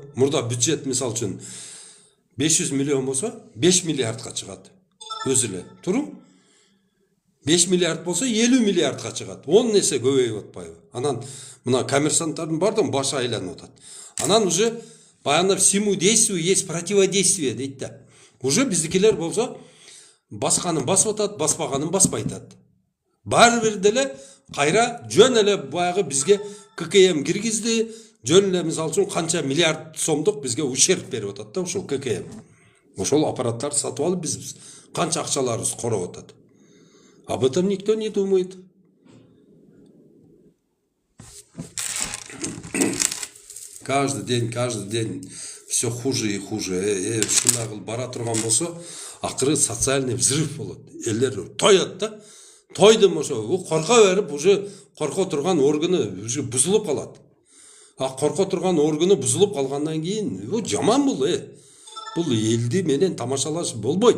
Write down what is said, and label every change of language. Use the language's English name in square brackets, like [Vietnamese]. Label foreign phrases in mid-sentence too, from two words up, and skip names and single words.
[Kyrgyz] Мурда бюджет мисалы үчүн 500 миллион болсо 5 миллиардка чыгат. Өзү эле. Туру? 5 миллиард болсо 50 миллиардка чыгат. 10 эсе көбөйүп атпайбы? Анан мына коммерсанттардын бардыгы башы айланып атат. Анан уже баягы [Russian] всему действию есть противодействие [Kyrgyz] дейт да. Уже биздикилер болсо басканын басып атат, баспаганын баспай атат. Баары бир деле кайра жөн эле баягы бизге ККМ киргизди, жөн эле мисалы үчүн канча миллиард сомдук бизге ущерб берип атат да ушул ККМ. Ошол аппараттарды сатып алып биз канча акчаларыбыз короп атат. [Russian] Об этом никто не думает. Каждый день все хуже и хуже. [Kyrgyz] Шундай кылып бара турган болсо, акыры [Russian] социальный взрыв [Kyrgyz] болот. Элдер тоет да. Тойдум ошо корко берип, уже корко турган органы уже бузулуп калат. А корко турган органы бузулуп калгандан кийин, бул жаман бул. Бул элди менен тамашалаш болбойт.